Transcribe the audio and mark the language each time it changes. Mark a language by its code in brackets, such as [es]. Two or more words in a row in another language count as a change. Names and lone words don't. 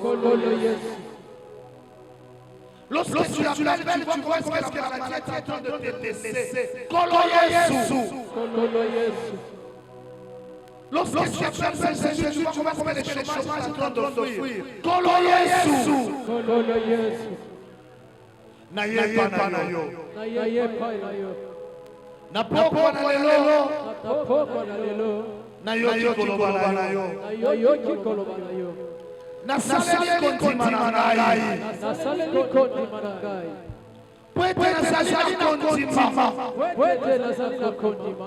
[fr] Lorsque tu l'appelles, tu vois comment est-ce que la maladie est en train de te laisser. [ln] Kolo Yesu. [fr] Lorsque tu appelles Jésus, tu vois comment est-ce que le chômage est en train de fuir. [ln] Kolo Yesu. [fr] N'ayez pas [ln] na yo. Na poko na lelo. Na yo koloba na yo. Nasaleli kondima na ngai. Pwete nazali na kondima.